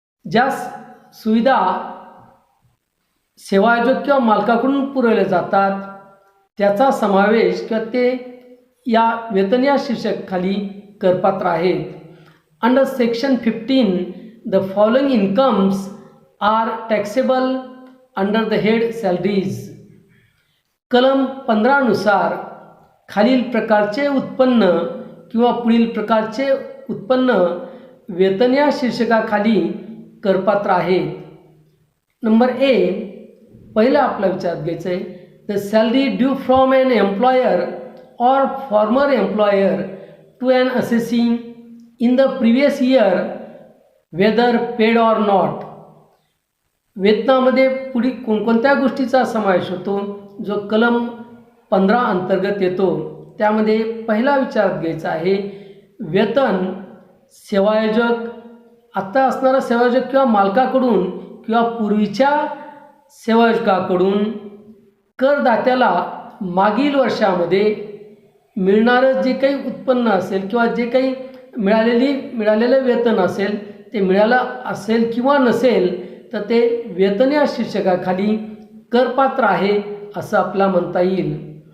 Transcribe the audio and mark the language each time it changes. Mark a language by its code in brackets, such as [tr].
[mr] ज्या सुविधा सेवायोजक किंवा मालकाकडून पुरवल्या जातात त्याचा समावेश किंवा ते या वेतन या शीर्षकाखाली करपात्र आहेत. [en] Under section 15 the following incomes are taxable under the head salaries. [mr] कलम 15 नुसार खालील प्रकारचे उत्पन्न किंवा पुढील प्रकारचे उत्पन्न वेतन या शीर्षकाखाली करपात्र आहेत. [en] number A, [mr] पहिला आपला विचारात घ्यायचं आहे, [en] The salary due from an employer or former employer to an assessee in the previous year whether paid or not. [mr] वेतनामध्ये पुढील कोणकोणत्या गोष्टीचा समावेश होतो जो कलम 15 अंतर्गत येतो. त्यामध्ये पहिला विचारात घ्यायचा आहे, वेतन सेवायोजक, आत्ता असणारा सेवायोजक किंवा मालकाकडून किंवा पूर्वीच्या सेवायोजकाकडून करदात्याला मागील वर्षामध्ये मिळणारं जे काही उत्पन्न असेल किंवा जे काही मिळालेलं वेतन असेल ते मिळालं असेल किंवा नसेल तर ते वेतन या शीर्षकाखाली करपात्र आहे असं आपला म्हणता येईल.